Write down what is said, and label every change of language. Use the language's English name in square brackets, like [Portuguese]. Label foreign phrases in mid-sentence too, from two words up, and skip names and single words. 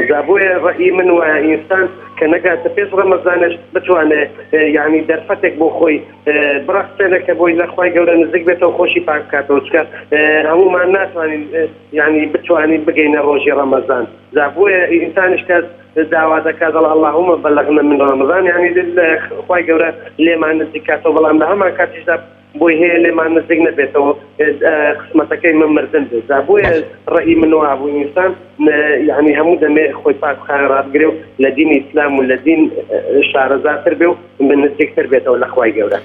[Central Kurdish] جا بۆیە ڕێی من وایە ئینسان کە نەگاتە پێش ڕەمەزانش بتوانێت یعنی دەرفەتێک بۆ خۆی بڕەخسێنە کە بۆی لە خوای گەورە نزیک بێتەوە خۆشی پاک بکاتەوە چکە هەمومان ناتوانین یعنی بتوانین بگەینە ڕۆژی ڕەمەزان. جا بۆیە ئینسانش کەس داوا دەکات دەڵێ [Arabic] اللهم بلغنا من رمضان [Central Kurdish] یعنی خوای گەورە لێمان نزیک کاتەوە بەڵام لە هەمان کاتیشدا بۆی هەیە لێمان نزیک نەبێتەوە قسمەتەکەی من مردن بێت. جا بۆیە ڕێی من وا بوو ئینسان یعنی هەموو دەمێ خۆی پاکخانە ڕابگرێ و لە دینی ئیسلام و لە دین شارەزاتر بێ و من نزیکتر بێتەوە لە خوای گەورە.